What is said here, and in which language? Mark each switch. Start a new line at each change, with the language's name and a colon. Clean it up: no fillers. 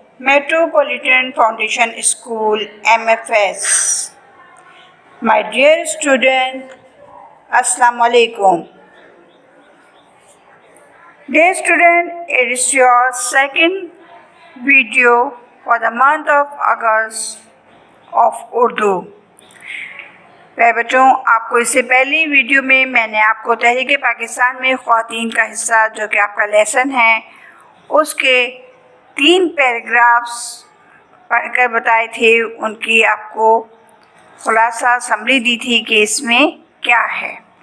Urdu: Metropolitan foundation school MFS.
English: My dear student, السلام علیکم. Dear student, it is your second video for the month of August of Urdu.
Urdu: پیارے بچوں، آپ کو اس سے پہلی ویڈیو میں نے آپ کو تحریک پاکستان میں خواتین کا حصہ جو کہ آپ کا لیسن ہے اس کے 3 پیراگرافس پڑھ کر بتائے تھے. ان کی آپ کو خلاصہ سمری دی تھی کہ اس میں کیا ہے.